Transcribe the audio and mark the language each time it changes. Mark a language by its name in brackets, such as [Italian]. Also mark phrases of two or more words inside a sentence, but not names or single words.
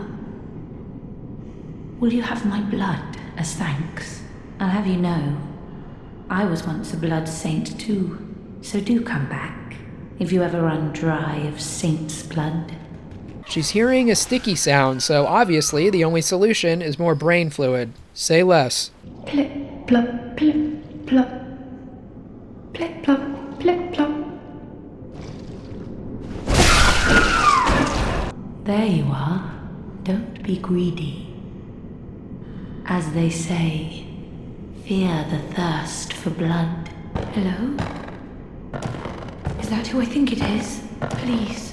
[English] Will you have my blood as thanks? I'll have you know, I was once a blood saint too, so do come back if you ever run dry of saint's blood. She's hearing a sticky sound, so obviously the only solution is more brain fluid. Say less. Plip, plop, plip, plop. Plip, plop, plip, plop. There you are. Don't be greedy. As they say, fear the thirst for blood. Hello? Is that who I think it is? Please.